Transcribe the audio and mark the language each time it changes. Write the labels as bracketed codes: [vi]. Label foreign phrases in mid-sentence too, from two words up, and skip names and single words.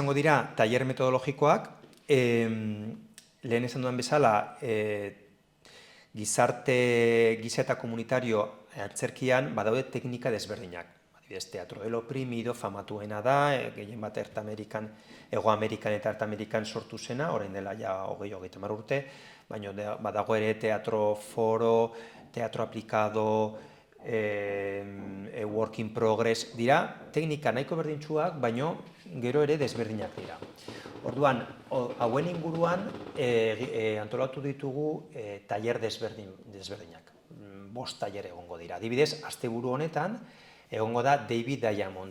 [eu] Besteak izango dira tailer metodologikoak, lehen esan dudan bezala, giza eta komunitario antzerkian badaude teknika desberdinak. Adibidez, Teatro del Oprimido famatuena da, gehien bat Hego Amerikan eta Erta Amerikan sortu zena, orain dela ja 20-30 urte, baina badago ere [es] teatro foro, teatro aplikado, [en] work in progress, [eu] dira teknika nahiko berdintsuak, baina gero ere desberdinak dira. Orduan, hauen inguruan antolatu ditugu tailer desberdinak. 5 tailer egongo dira. Adibidez, asteburu honetan egongo da David Diamond.